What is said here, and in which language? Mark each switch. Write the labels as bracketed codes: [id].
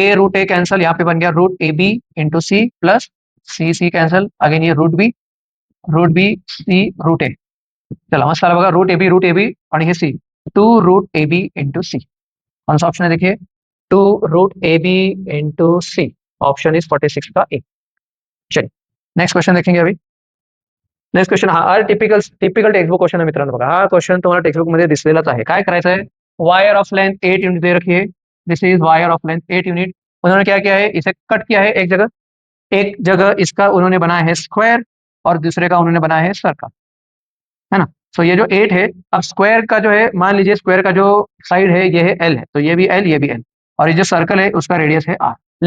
[hi] ए root ए cancel, यहाँ पे बन गया root A B into C plus C C cancel, again ये रूट बी सी रूट ए, [mr] चला मस्त आला बघा, रूट ए बी आणि हे [hi] सी, to root A B into सी। कौन सा ऑप्शन है देखिए, to root A B into C, option is 46 का ए। चलिए नेक्स्ट क्वेश्चन देखेंगे अभी। [mr] नेक्स्ट क्वेश्चन हा टिपिकल टिपिकल टेक्स्टबुक क्वेश्चन आहे मित्रांनो, बघा हा क्वेश्चन तुम्हाला टेक्स्टबुक मध्ये दिसलेलाच आहे। [hi] काय करायचं है, वायर ऑफ लेंथ 8 यूनिट दे रखी है, [en] This is wire of length 8 unit. [hi] उन्होंने क्या किया है, इसे कट किया है एक जगह इसका उन्होंने बनाया है स्क्वायर, और दूसरे का उन्होंने बनाया है सर्कल, है ना। सो ये जो 8 है, अब स्क्वायर का जो है, मान लीजिए स्क्वायर का जो साइड है ये है एल है, तो ये भी एल ये भी एल, और ये जो सर्कल है उसका रेडियस है आर।